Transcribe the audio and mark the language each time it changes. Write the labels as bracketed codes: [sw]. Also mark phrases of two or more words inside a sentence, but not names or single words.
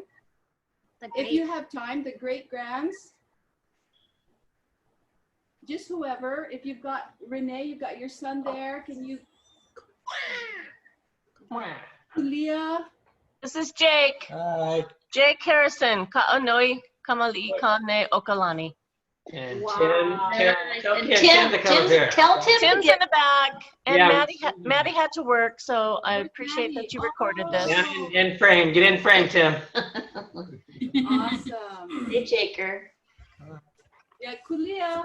[en] If you have time, the great grands. Just whoever. If you've got Renee, you've got your son there. Can you? Leah. This is Jake. Hi. Jake Harrison. [haw] Ka'anoi kamali'i kane okalani. [en] And Wow. Tim, tell Tim to come up here. Tim's in the back, and Yeah. Maddie had to work, so I appreciate that you recorded this. Down in frame. Get in frame, Tim. Awesome. Hey, Jaker. Yeah, Kulia.